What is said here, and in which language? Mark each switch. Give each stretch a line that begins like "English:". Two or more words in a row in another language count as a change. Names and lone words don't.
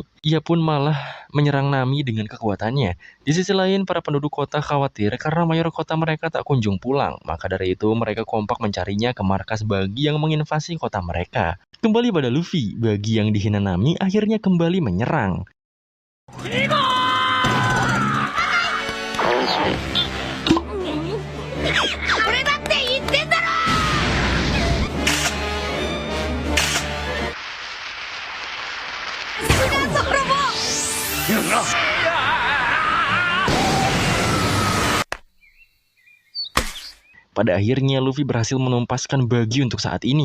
Indonesian: Ia pun malah menyerang Nami dengan kekuatannya. Di sisi lain, para penduduk kota khawatir karena mayor kota mereka tak kunjung pulang. Maka dari itu, mereka kompak mencarinya ke markas Buggy yang menginvasi kota mereka. Kembali pada Luffy, Buggy yang dihina Nami akhirnya kembali menyerang.
Japanese: 俺だって言ってんだろ。
Indonesian: Pada akhirnya Luffy berhasil menumpaskan Buggy untuk saat ini.